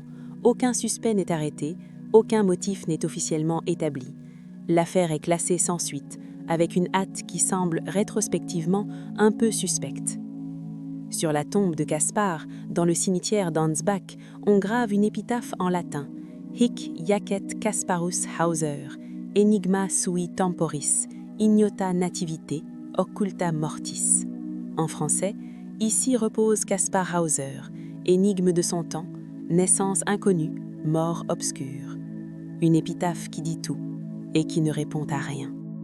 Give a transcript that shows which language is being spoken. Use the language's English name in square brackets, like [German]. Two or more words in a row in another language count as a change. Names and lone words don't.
[French] Aucun suspect n'est arrêté, aucun motif n'est officiellement établi. L'affaire est classée sans suite. avec une hâte qui semble rétrospectivement un peu suspecte. Sur la tombe de Caspar, dans le cimetière d'Ansbach, on grave une épitaphe en latin « [Latin] Hic jacet Casparus Hauser, enigma sui temporis, ignota nativite, occulta mortis ». [French] En français, « Ici repose Caspar Hauser, énigme de son temps, naissance inconnue, mort obscure ». Une épitaphe qui dit tout et qui ne répond à rien.